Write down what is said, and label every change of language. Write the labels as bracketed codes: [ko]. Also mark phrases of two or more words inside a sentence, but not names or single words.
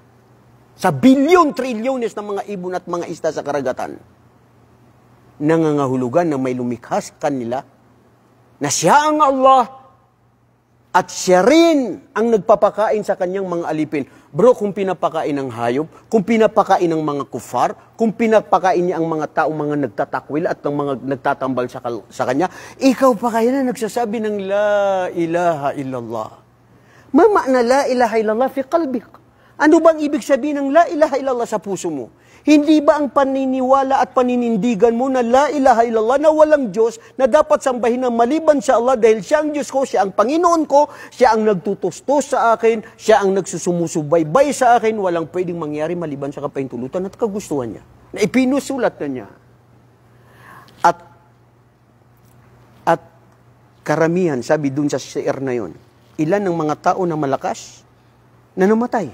[tl] Sa bilyon, trilyones ng mga ibon at mga isda sa karagatan, nangangahulugan na may lumikhas kanila, na siya ang Allah, at siya rin ang nagpapakain sa kanyang mga alipin. Bro, kung pinapakain ng hayop, kung pinapakain ng mga kufar, kung pinapakain niya ang mga taong mga nagtatakwil at ang mga nagtatambal sa kanya, ikaw pa kaya na nagsasabi ng [ar] لا إله إلا الله. ما معنى لا إله إلا الله في قلبك? [tl] Ano bang ibig sabihin ng [ar] لا إله إلا الله [tl] sa puso mo? Hindi ba ang paniniwala at paninindigan mo na [ar] لا إله إلا الله, [tl] na walang Diyos, na dapat sambahin ng maliban sa Allah dahil siya ang Diyos ko, siya ang Panginoon ko, siya ang nagtutustos sa akin, siya ang nagsusumusubaybay sa akin, walang pwedeng mangyari maliban sa kapahintulutan at kagustuhan niya. Na ipinusulat na niya. At karamihan, sabi dun sa share na yon, ilan ng mga tao na malakas na namatay?